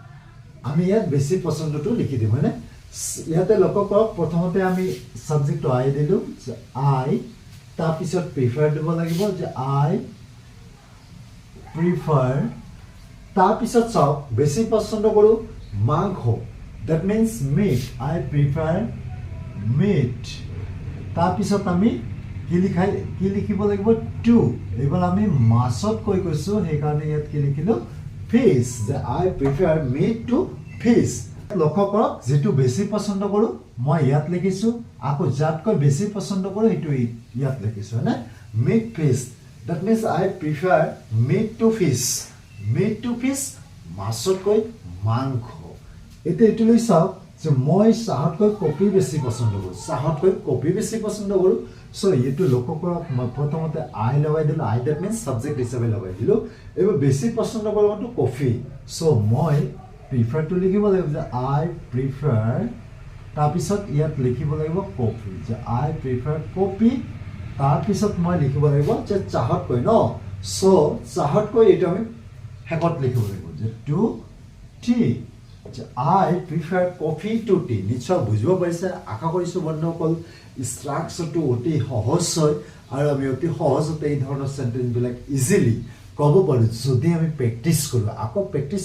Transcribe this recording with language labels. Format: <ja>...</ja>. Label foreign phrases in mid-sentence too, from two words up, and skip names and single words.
<as>আমি ইয়াত বেছি পচন্দটো লিখি দিম হয়নে ইয়াতে লক্ষ্য কৰক প্ৰথমতে আমি সাবজেক্টটো আই দিলোঁ যে আই তাৰপিছত প্ৰিফাৰ দিব লাগিব যে আই প্ৰিফাৰ তাৰপিছত চাওক বেছি পচন্দ কৰোঁ মাংস</as> <en>that means meat I prefer meat</en> <as>তাৰপিছত আমি কি লিখিব লাগিব টু এইবাৰ আমি মাছতকৈ কৈছোঁ সেইকাৰণে ইয়াত কি লিখিলোঁ ফিছ যে</as> <en>I prefer meat to fish</en> <as>লক্ষ্য কৰক যিটো বেছি পচন্দ কৰোঁ মই ইয়াত লিখিছোঁ আকৌ যাতকৈ বেছি পচন্দ কৰোঁ সেইটো ইয়াত লিখিছোঁ হয়নে</as> <en>meat fish that means I prefer meat to</en> <as>ফিছ মাছতকৈ মাংস এতিয়া এইটো লৈ চাওক যে মই চাহতকৈ কফি বেছি পচন্দ কৰোঁ সো এইটো লক্ষ্য কৰক মই প্ৰথমতে আই লগাই দিলোঁ</as> <en>I that means</en> <as>ছাবজেক্ট হিচাপে লগাই দিলোঁ এইবাৰ বেছি পচন্দ কৰোঁ কফি সো মই প্ৰিফাৰটো লিখিব লাগিব যে</as> <en>I prefer</en> <as>তাৰপিছত ইয়াত লিখিব লাগিব কফি যে</as> <en>I prefer coffee</en> <as>তাৰপিছত মই লিখিব লাগিব যে চাহতকৈ ন সো চাহতকৈ এইটো আমি শেষত লিখিব লাগিব যে</as> <en>to tea</en> <as>যে</as> <en>I prefer coffee to tea</en> <as>নিশ্চয় বুজিব পাৰিছে আশা কৰিছোঁ বন্ধুসকল ষ্ট্ৰাকচাৰটো অতি সহজ হয় আৰু আমি অতি সহজতে এই ধৰণৰ চেণ্টেন্সবিলাক ইজিলি ক'ব পাৰোঁ যদি আমি প্ৰেক্টিছ কৰোঁ আকৌ প্ৰেক্টিছ</as>